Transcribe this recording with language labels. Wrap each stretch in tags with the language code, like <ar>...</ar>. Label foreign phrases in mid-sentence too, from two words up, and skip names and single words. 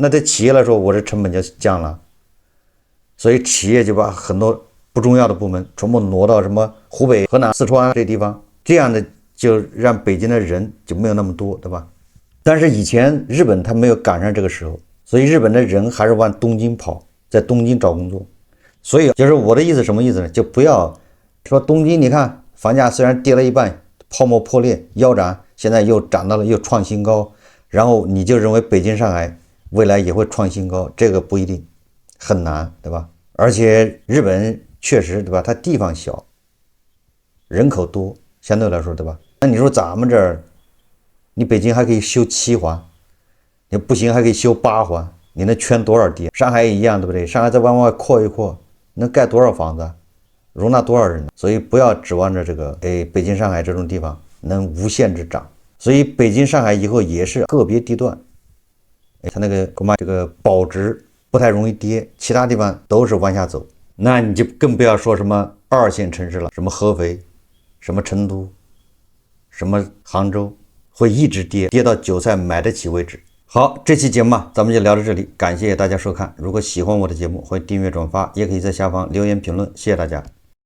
<zh>那對企業來說，我這成本就降了。所以企業就把很多不重要的部门全部挪到什麼湖北、河南、四川這地方，這樣的就讓北京的人就沒有那麼多，對吧？但是以前日本它沒有趕上這個時候，所以日本的人還是往東京跑，在東京找工作。所以就是我的意思，什麼意思呢？就不要說東京，你看房價雖然跌了一半，泡沫破裂腰斬，現在又漲到了，又創新高，然後你就認為北京上海未來也會創新高，這個不一定，很難，對吧？而且日本確實，對吧？它地方小，人口多，相對來說，對吧？那你說咱們這兒，你北京還可以修7環，你不行還可以修8環，你能圈多少地？上海也一樣，對不對？上海再往外擴一擴，能蓋多少房子，容納多少人？所以不要指望着這個，北京、上海這種地方能無限制漲。所以北京、上海以後也是個別地段，它那個恐怕這個保值不太容易跌，其他地方都是往下走。那你就更不要說什麼2線城市了，什麼合肥、什麼成都、什麼杭州，會一直跌到韭菜買得起為止。好，這期節目咱們就聊到這裡，感謝大家收看。如果喜歡我的節目，歡迎訂閱轉發，也可以在下方留言評論，謝謝大家。</zh>